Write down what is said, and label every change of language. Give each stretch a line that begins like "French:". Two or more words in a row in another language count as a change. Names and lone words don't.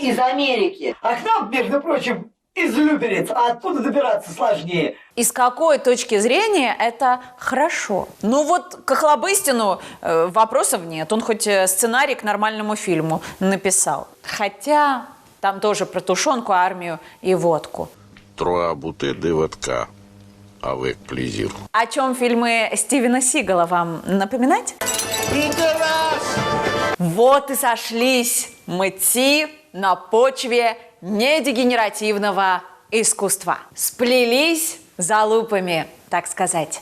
Russian: А к нам, между прочим, из Люберец, а оттуда добираться сложнее. И с какой точки зрения это хорошо? Ну вот к Охлобыстину вопросов нет. Он хоть сценарий к нормальному фильму написал. Хотя там тоже про тушенку, армию и водку.
French: Trois bouteilles de vodka avec plaisir.
Russian: О чем фильмы Стивена Сигала вам напоминать? Вот и сошлись мытьи на почве недегенеративного искусства. Сплелись залупами, так сказать.